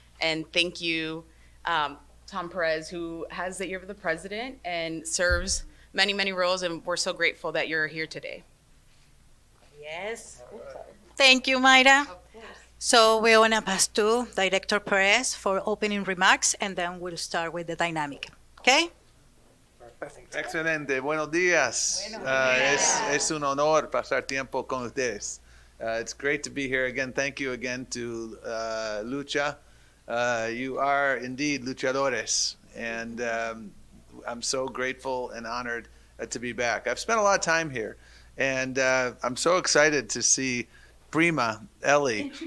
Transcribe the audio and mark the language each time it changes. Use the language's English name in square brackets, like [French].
[English] And thank you, Tom Perez, who has the ear of the president and serves many, many roles. And we're so grateful that you're here today. Yes. Thank you, Mayra. So we're going to pass to Director Perez for opening remarks, and then we'll start with the dynamic. Okay? Perfect. [Spanish] Excelente. Buenos días. Es un honor pasar tiempo con ustedes. [English] It's great to be here again. Thank you again to Lucha. You are indeed luchadores, and I'm so grateful and honored to be back. I've spent a lot of time here. And I'm so excited to see Prima, Ellie.